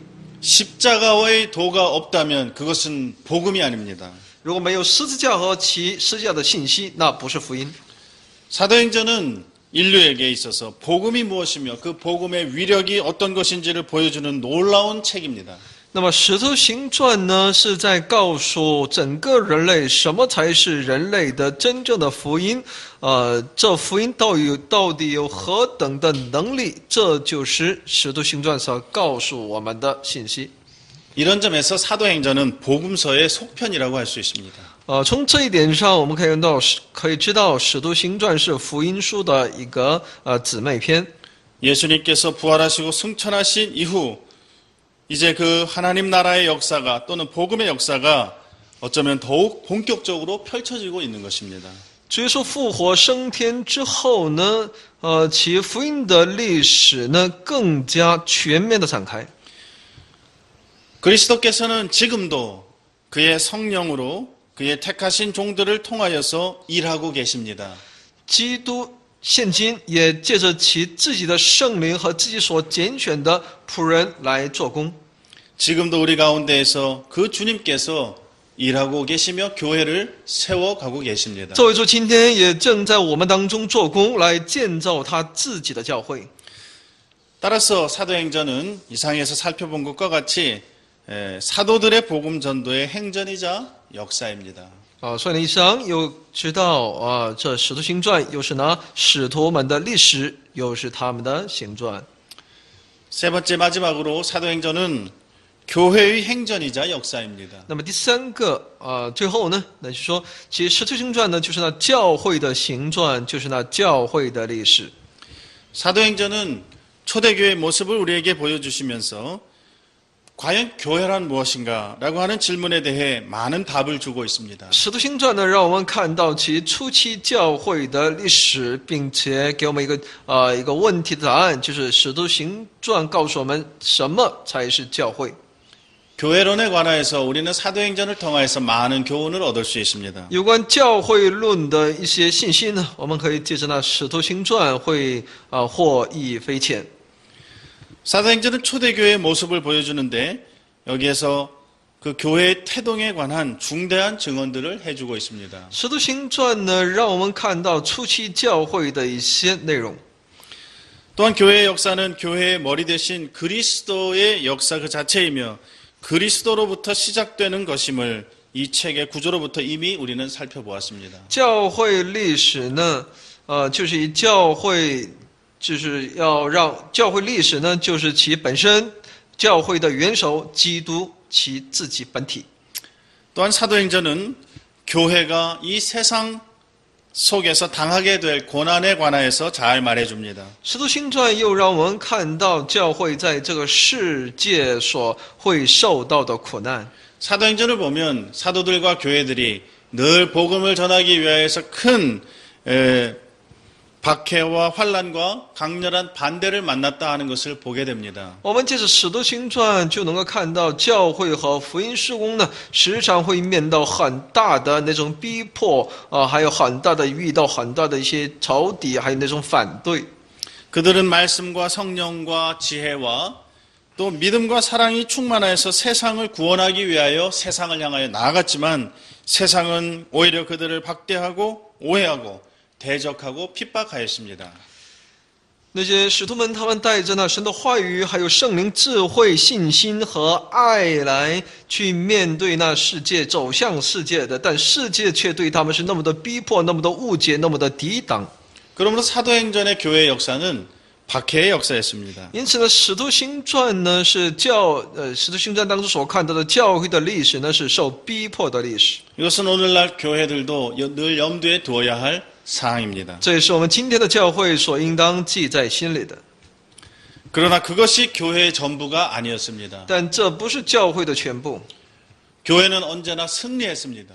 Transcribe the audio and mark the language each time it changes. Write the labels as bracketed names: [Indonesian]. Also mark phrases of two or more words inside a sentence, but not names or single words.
[Korean] 십자가의 도가 없다면 그것은 복음이 아닙니다. [Chinese] 如果没有十字架和其十字架的信息，那不是福音。 [Korean] 사도행전은 인류에게 있어서 복음이 무엇이며 그 복음의 위력이 어떤 것인지를 보여주는 놀라운 책입니다. [Chinese] 那么《使徒行传》呢，是在告诉整个人类什么才是人类的真正的福音。这福音到底有何等的能力？这就是《使徒行传》所告诉我们的信息。 [Korean] 이런 점에서 사도행전은 복음서의 속편이라고 할 수 있습니다. [Chinese] 从这一点上，我们可以知道，《使徒行传》是福音书的一个姊妹篇。 [Korean] 예수님께서 부활하시고 승천하신 이후 이제 그 하나님 나라의 역사가 또는 복음의 역사가 어쩌면 더욱 본격적으로 펼쳐지고 있는 것입니다. [Chinese] 主耶稣复活升天之后呢，其福音的历史呢更加全面的展开。 [Korean] 그리스도께서는 지금도 그의 성령으로 그의 택하신 종들을 통하여서 일하고 계십니다. [Chinese] 基督现今也借着其自己的圣灵和自己所拣选的仆人来做工。 [Korean] 지금도 우리 가운데에서 그 주님께서 일하고 계시며 교회를 세워가고 계십니다. [Chinese] 这位主今天也正在我们当中做工，来建造他自己的教会。 [Korean] 따라서 사도행전은 이상에서 살펴본 것과 같이 사도들의 복음 전도의 행전이자 역사입니다. [Chinese] 所以呢，以上又知道这使徒行传又是呢使徒们的历史，又是他们的行传。 [Korean] 세 번째 마지막으로 사도행전은 교회의 행전이자 역사입니다. [Chinese] 那么第三个最后呢，那就是说，其实使徒行传呢，就是那教会的行传，就是那教会的历史。 [Korean] 사도행전은 초대교회의 모습을 우리에게 보여주시면서 과연 교회란 무엇인가라고 하는 질문에 대해 많은 답을 주고 있습니다. [Chinese] 使徒行传呢，让我们看到其初期教会的历史，并且给我们一个问题的答案，就是使徒行传告诉我们什么才是教会。 [Korean] 교회론에 관하여서 우리는 사도행전을 통해서 많은 교훈을 얻을 수 있습니다. [Chinese] 有关教会论的一些信息呢，我们可以借着那使徒行传会获益匪浅。 [Korean] 사도행전은 초대교회의 모습을 보여주는데 여기에서 그 교회의 태동에 관한 중대한 증언들을 해주고 있습니다. [Chinese] 使徒行传呢，让我们看到初期教会的一些内容。 [Korean] 또한 교회의 역사는 교회의 머리 대신 그리스도의 역사 그 자체이며 그리스도로부터 시작되는 것임을 이 책의 구조로부터 이미 우리는 살펴보았습니다. [Chinese] 教会历史呢，就是以教会，就是要让教会历史呢，就是其本身，教会的元首基督其自己本体。 [Korean] 또한 사도행전은 교회가 이 세상 속에서 당하게 될 고난에 관하여서 잘 말해줍니다. [Chinese] 使徒行传又让我们看到教会在这个世界所会受到的苦难。 [Korean] 사도행전을 보면 사도들과 교회들이 늘 복음을 전하기 위하여서 큰 박해와 환난과 강렬한 반대를 만났다 하는 것을 보게 됩니다. [Chinese] 我们借着使徒行传就能够看到，教会和福音事工呢，时常会面到很大的那种逼迫还有很大的遇到很大的一些仇敌，还有那种反对。 [Korean] 그들은 말씀과 성령과 지혜와 또 믿음과 사랑이 충만하여서 세상을 구원하기 위하여 세상을 향하여 나아갔지만 세상은 오히려 그들을 박대하고 오해하고 대적하고 핍박하였습니다. [Chinese] 那些使徒们，他们带着那神的话语，还有圣灵智慧、信心和爱来去面对那世界，走向世界的，但世界却对他们是那么的逼迫，那么的误解，那么的抵挡。 [Korean] 그러므로 사도행전의 교회의 역사는 박해의 역사였습니다. [Chinese] 因此呢，使徒行传呢是使徒行传当中所看到的教会的历史呢，是受逼迫的历史。 [Korean] 이것은 오늘날 교회들도 늘 염두에 두어야 할 사항입니다. [Chinese] 这也是我们今天的教会所应当记在心里的。 [Korean] 그러나 그것이 교회의 전부가 아니었습니다. [Chinese] 但这不是教会的全部， [Korean] 교회는 언제나 승리했습니다.